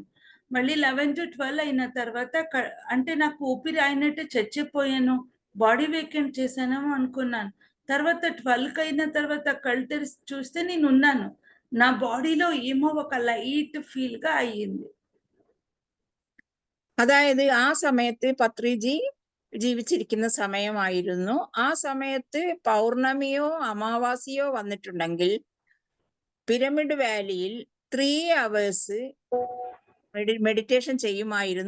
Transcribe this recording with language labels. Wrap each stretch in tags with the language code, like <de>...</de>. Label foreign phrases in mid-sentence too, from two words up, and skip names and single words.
<te>మళ్ళీ 11 to 12 అయిన తర్వాత అంటే నాకు ఊపిరి అయినట్టు చచ్చిపోయాను,</te> <en>body vacant</en> <te>చేశానేమో అనుకున్నాను. తర్వాత 12 అయిన తర్వాత కళ్ళు తెరిచి చూస్తే నేను ఉన్నాను. నా బాడీలో ఏమో ఒక</te> <en>light feel</en> <te>అయ్యింది.</te> <ml>അതായത് ആ സമയത്ത് പത്രിജി ജീവിച്ചിരിക്കുന്ന സമയമായിരുന്നു. ആ സമയത്ത് പൗർണമിയോ അമാവാസിയോ വന്നിട്ടുണ്ടെങ്കിൽ പിരമിഡ് വാലിയിൽ 3</ml> <en>hours meditation</en> <ml>ചെയ്യുമായിരുന്നു.</ml>